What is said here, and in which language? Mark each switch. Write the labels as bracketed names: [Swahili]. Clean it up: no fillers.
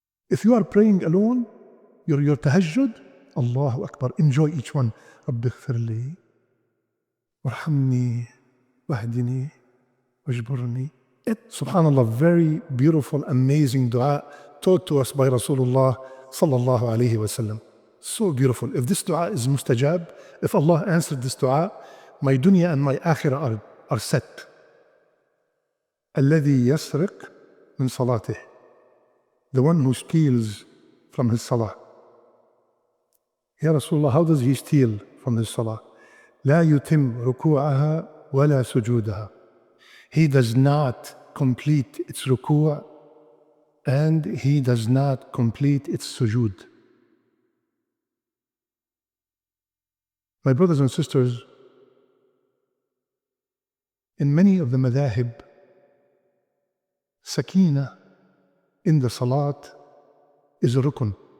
[English] If you are praying alone, your tahajjud, Allahu Akbar, enjoy each one. [Arabic] رب اغفر لي وارحمني واهدني واجبرني. [English] Subhanallah, very beautiful, amazing dua taught to us by Rasulullah sallallahu alayhi wasallam. So beautiful. If this dua is mustajab, if Allah answered this dua, my dunya and my akhirah are set. [Arabic] الذي يسرق من صلاته, [English] the one who steals from his salah. Ya Rasulullah, how does he steal from his salah? [Arabic] لا يتم ركوعها ولا سجودها. [English] He does not complete its ruku' and he does not complete its sujood. My brothers and sisters, in many of the madhahib, sakina in the salat is a rukun.